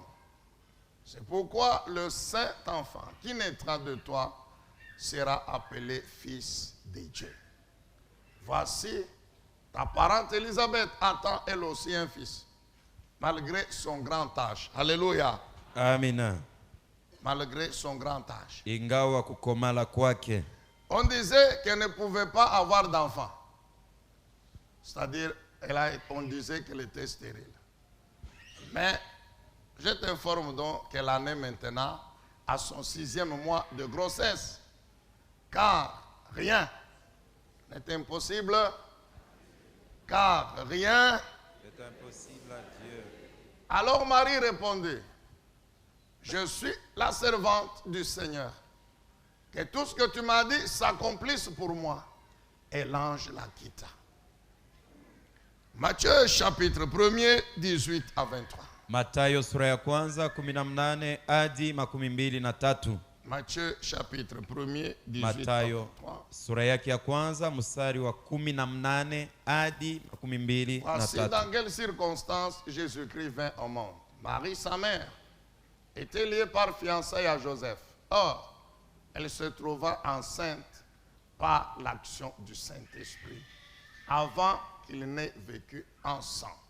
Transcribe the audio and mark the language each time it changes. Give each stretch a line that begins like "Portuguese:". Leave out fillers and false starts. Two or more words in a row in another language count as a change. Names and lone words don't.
French: C'est pourquoi le saint enfant qui naîtra de toi sera appelé fils de Dieu. Voici, ta parente Élisabeth attend elle aussi un fils, malgré son grand âge. Alléluia. Amina. Malgré son grand âge.
Swahili: Ingawa kukomala kwake.
French: On disait qu'elle ne pouvait pas avoir d'enfant. C'est-à-dire, on disait qu'elle était stérile. Mais je t'informe donc qu'elle en est maintenant à son 6e mois de grossesse. Car rien n'est impossible. Car rien C'est impossible à Dieu. Alors Marie répondit: Je suis la servante du Seigneur. Que tout ce que tu m'as dit s'accomplisse pour moi. Et l'ange la quitta. Matthieu chapitre 1er, 18 à 23.
Swahili: Mathayo sura ya kwanza 18 hadi 23.
French: Matthieu chapitre 1er, 18
Swahili: Mathayo
French: à 23.
Swahili: sura yake ya kwanza mstari wa 18 hadi
French: Voici 23. dans quelles circonstances Jésus-Christ vint au monde. Marie, sa mère, était liée par fiançailles à Joseph. Or, elle se trouva enceinte par l'action du Saint-Esprit avant qu'ils n'aient vécu ensemble.